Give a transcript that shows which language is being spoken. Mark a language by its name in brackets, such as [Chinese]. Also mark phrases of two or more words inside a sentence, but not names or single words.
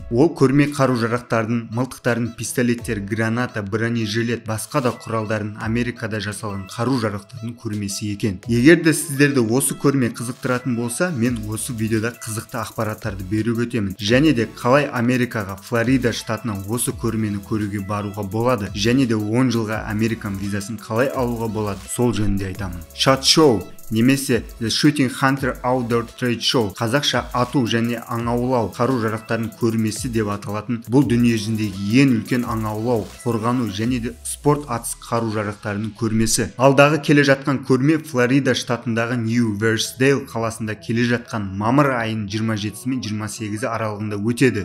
[Kazakh] Ол көрме қару-жарақтардың, мылтықтардың, пистолеттер, граната, бронежилет, басқа да құралдардың Америкада жасалған қару-жарақтардың көрмесі екен. Егер де сіздерді осы көрме қызықтыратын болса, мен осы видеода қызықты ақпараттарды беріп өтемін. Және де қалай Америкаға, Флорида штатына осы көрмені көруге баруға болады, және де 10 жылға Американ визасын қалай алуға болады, сол жөнінде айтамын. SHOT Show немесе The Shooting Hunter Outdoor Trade Show, қазақша ату және аң аулау қару-жарақтардың көрмесі деп аталатын бұл дүниежүзіндегі ең үлкен аң аулау, қорғану және де спорт атыс қару-жарақтарының көрмесі. Алдағы келе жатқан көрме Флорида штатындағы Нью-Версдейл қаласында келе жатқан мамыр айының 27 мен 28 аралығында өтеді.